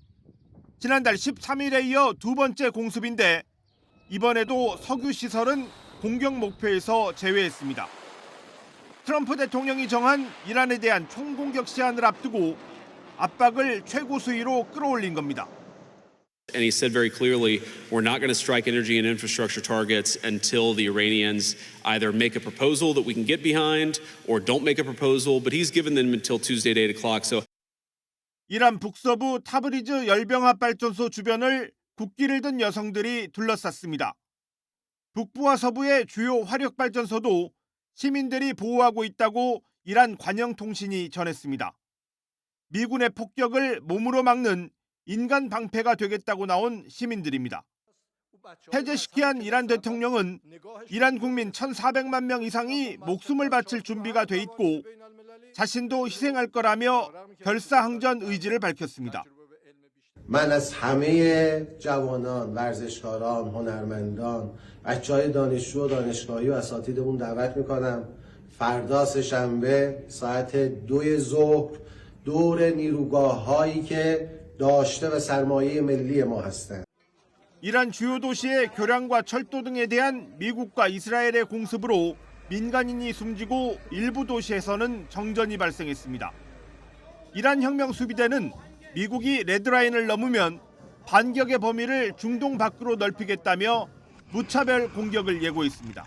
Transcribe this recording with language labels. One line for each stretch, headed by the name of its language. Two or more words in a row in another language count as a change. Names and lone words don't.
Korean: 지난달 13일에 이어 두 번째 공습인데 이번에도 석유시설은 공격 목표에서 제외했습니다. 트럼프 대통령이 정한 이란에 대한 총공격 시한을 앞두고 압박을 최고 수위로 끌어올린 겁니다.
English: And he said very clearly, we're not going to strike energy and infrastructure targets until the Iranians either make a proposal that we can get behind or don't make a proposal, but he's given them until Tuesday at 8 o'clock. So
Korean: 이란 북서부 타브리즈 열병합 발전소 주변을 국기를 든 여성들이 둘러쌌습니다. 북부와 서부의 주요 화력 발전소도 시민들이 보호하고 있다고 이란 관영통신이 전했습니다. 미군의 폭격을 몸으로 막는 인간 방패가 되겠다고 나온 시민들입니다. 해제시키한 이란 대통령은 이란 국민 1,400만 명 이상이 목숨을 바칠 준비가 돼 있고 자신도 희생할 거라며 결사항전 의지를 밝혔습니다.
Persian: من از همه جوانان، ورزشکاران، هنرمندان، بچه‌های دانشجو و دانشگاهی و اساتیدمون دعوت میکنم فردا سه‌شنبه ساعت 2 ظهر دور نیروگاه‌هایی که داشته و سرمایه ملی ما هستند.
Korean: 이란 주요 도시의 교량과 철도 등에 대한 미국과 이스라엘의 공습으로 민간인이 숨지고 일부 도시에서는 정전이 발생했습니다. 이란 혁명 수비대는 미국이 레드라인을 넘으면 반격의 범위를 중동 밖으로 넓히겠다며 무차별 공격을 예고했습니다.